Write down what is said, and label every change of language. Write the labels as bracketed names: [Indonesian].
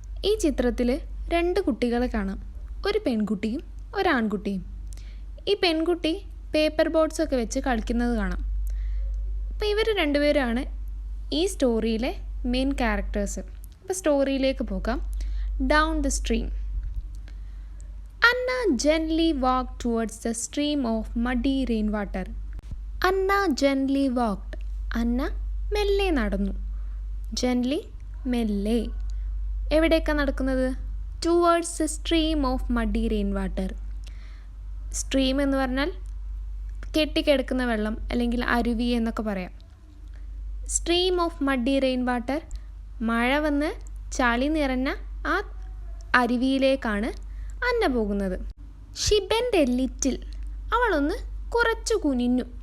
[Malayalam] ഈ ചിത്രത്തിൽ 2 കുട്ടികളെ കാണാം, ഒരു പെൺകുട്ടിയും ഒരു ആൺകുട്ടിയും. ഈ പെൺകുട്ടി പേപ്പർ ബോട്ട്സൊക്കെ വെച്ച് കളിക്കുന്നത് കാണാം. അപ്പോൾ ഇവർ രണ്ടുപേരാണ് ഈ സ്റ്റോറിയിലെ മെയിൻ ക്യാരക്ടേഴ്സ്. അപ്പോൾ സ്റ്റോറിയിലേക്ക് പോകാം. [English] Down the stream. Anna gently walked towards the stream of muddy rainwater. [Malayalam] Anna [English] gently walked. [Malayalam] അന്ന മെല്ലെ നടന്നു. gently മെല്ലെ. എവിടേക്കാണ് നടക്കുന്നത്? [English] towards the stream of muddy rainwater. [Malayalam] Stream എന്ന് പറഞ്ഞാൽ കെട്ടിക്കിടക്കുന്ന വെള്ളം, അല്ലെങ്കിൽ അരുവി എന്നൊക്കെ പറയാം. [English] stream of muddy rainwater, [Malayalam] മഴ വന്ന് ചളി നിറഞ്ഞ ആ അരുവിയിലേക്കാണ് അന്ന പോകുന്നത്. [English] She bend a little. [Malayalam] അവളൊന്ന് കുറച്ചു കുനിഞ്ഞു.